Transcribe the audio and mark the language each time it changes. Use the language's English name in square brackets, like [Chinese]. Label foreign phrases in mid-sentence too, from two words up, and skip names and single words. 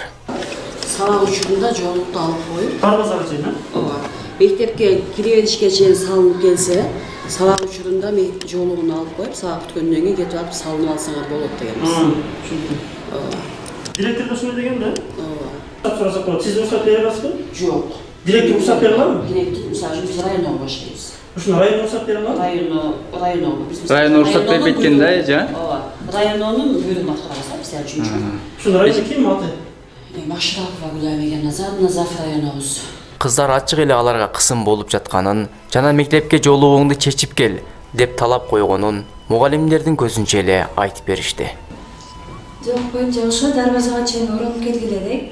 [Kyrgyz] Сабак учурунда жоолукту алып коюп, Карбазга чейин, ооба. Мектепке кире беришке чейин салынып келсе, сабак учурунда жоолугун алып коюп, сабак бүткөндөн кийин кетип алып салынып алсаңар болот дегенбиз. Директор да шулай деген да? Ооба. [Uzbek] So'rasak bo'ladi. Siz ruxsat bera olasizmi? Yo'q. Direktor ruxsat bera oladimi? Direktor, misol uchun biz rayondan boshlaymiz. Shuni rayon ruxsat bera oladimi? Rayon. Rayon ruxsat berib ketganda, ja? Rayonning buyrug'ini atqarasa bizlar uchun. Shuni rayonda kim oti? [Kyrgyz] Машрапова Гүләмеген Назар районыбыз. Кыздар ачык эле аларга кысым болуп жатканын, жана мектепке жолугуңду чечип кел деп талап койгонун мугалимдердин көзүнчө эле айтып беришти. Жок, боюнча ошо дарбазага чейин орунуп келгиле элек.